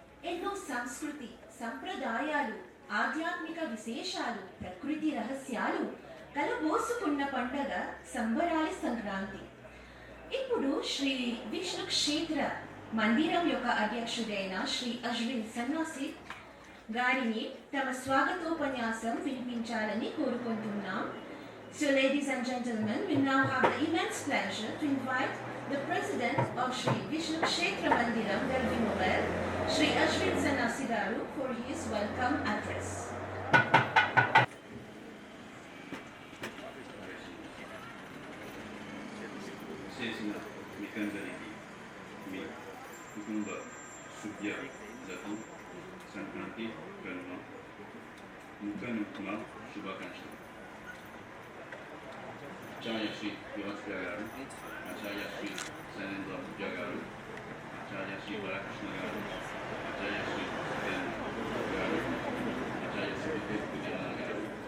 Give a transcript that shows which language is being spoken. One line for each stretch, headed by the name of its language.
Telugu: ఎన్నో సంస్కృతి సంప్రదాయాలు, ఆధ్యాత్మిక విశేషాలు, ప్రకృతి రహస్యాలు కలబోసుకున్న పండగ సంబరాలి సంక్రాంతి. ఇప్పుడు శ్రీ విష్ణు క్షేత్ర మందిరం యొక్క అధ్యక్షుడైన శ్రీ అశ్విన్ సన్నాసి గారిని తమ స్వాగతోపన్యాసం వినిపించాలని కోరుకుంటున్నాం.
English: So ladies and gentlemen, we now have the immense pleasure to invite the president of Sri Vishnu Kshetra Mandiram, Delvinowel, Sri Ashwin Sannasi Garu, for his welcome address.
Telugu: చేసిన మీకందరికీ మీ కుటుంబ సభ్యులకు సంక్రాంతి కనుమ ముఖ శుభాకాంక్షలు. ఆచార్య శ్రీ యువస్ప్రియ గారు, ఆచార్య శ్రీ శైలేంద్ర ఉభయ గారు, ఆచార్య శ్రీ బాలకృష్ణ గారు, ఆచార్య శ్రీ సత్యేంద్ర గారు, ఆచార్య శ్రీ విజయనాథ గారు,